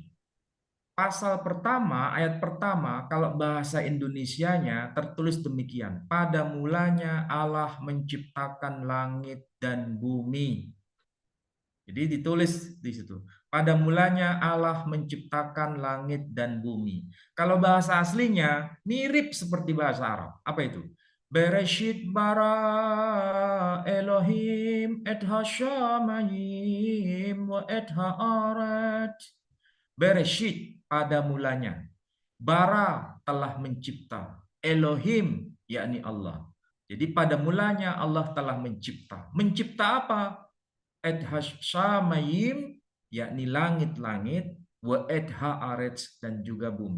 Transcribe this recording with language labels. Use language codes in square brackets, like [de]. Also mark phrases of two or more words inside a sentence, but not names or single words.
[id] Pasal pertama, ayat pertama, kalau bahasa Indonesianya tertulis demikian. Pada mulanya Allah menciptakan langit dan bumi. Jadi ditulis di situ. Pada mulanya Allah menciptakan langit dan bumi. Kalau bahasa aslinya mirip seperti bahasa Arab. Apa itu? [he] בראשית ברא אלוהים את השמים ואת הארץ. [id] Bereshit, pada mulanya. Bara telah mencipta. Elohim, yakni Allah. Jadi pada mulanya Allah telah mencipta. Mencipta apa? [he] את השמים, [id] yakni langit-langit, [he] ואת הארץ, [id] dan juga bumi.